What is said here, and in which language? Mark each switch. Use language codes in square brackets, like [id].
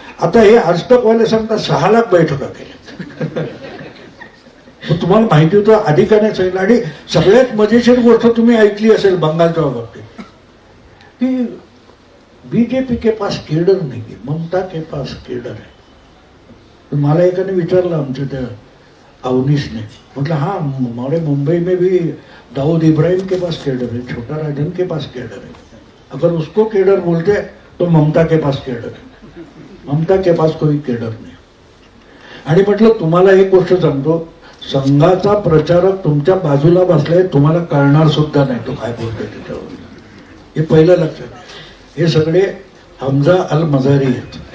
[mr] आता हे आजतकवाले सांगतात 6 लाख बैठका केल्या. तुम्हाला माहिती होतं आधी का नाही सांगितलं. आणि सगळ्यात मजेशीर गोष्ट तुम्ही ऐकली असेल बंगालच्या बाबतीत की [hi] बीजेपी के पास केडर [mr] नाही, [hi] ममता के पास केडर [mr] आहे. मला एकाने विचारलं आमच्या त्या अवनीशने, म्हटलं [hi] हाँ हमारे मुंबई में भी दाऊद इब्राहिम के पास केडर है, छोटा राजन के पास केडर है, अगर उसको केडर बोलते तो ममता के पास केडर है, ममता के पास [mr] कोई केडर नाही. आणि म्हटलं तुम्हाला एक गोष्ट सांगतो, संघाचा प्रचारक तुमच्या बाजूला बसलाय, तुम्हाला कळणार सुद्धा नाही तो काय बोलतोय त्याच्यावर. हे पहिलं लक्षात. हे सगळे हमजा अल मजारी आहेत.